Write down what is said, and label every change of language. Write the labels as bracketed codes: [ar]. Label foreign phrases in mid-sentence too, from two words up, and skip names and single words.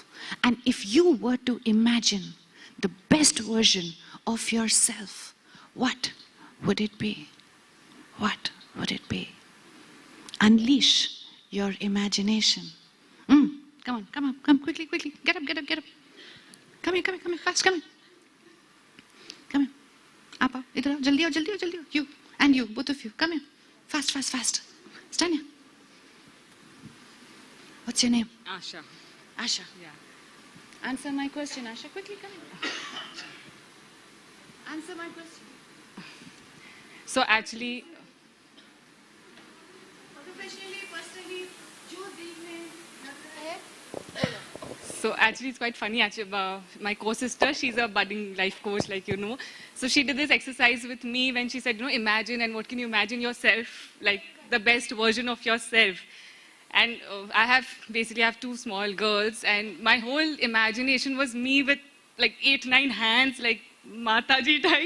[en] And if you were to imagine the best version of yourself, what would it be? What would it be? Unleash your imagination. Come on, come quickly, quickly. Get up, get up, get up. Come here, fast, come here. Come here. Up, [hi] इधर आओ, जल्दी आओ, जल्दी आओ, जल्दी आओ. [en] You, and you, both of you, come here. Fast, fast, fast. Stand here. What's your name? Asha. Asha. Yeah. Answer my question, Asha. Quickly, come here. Answer my question. So actually, Professionally, personally, [hi] जो दिल में लगता है. [en] so actually it's quite funny. Actually, my co-sister, she's a budding life coach, like you know. So she did this exercise with me when she said, you know, imagine, and what can you imagine yourself, like the best version of yourself. And I have two small girls, and my whole imagination was me with like 8, 9 hands, like Mataji type.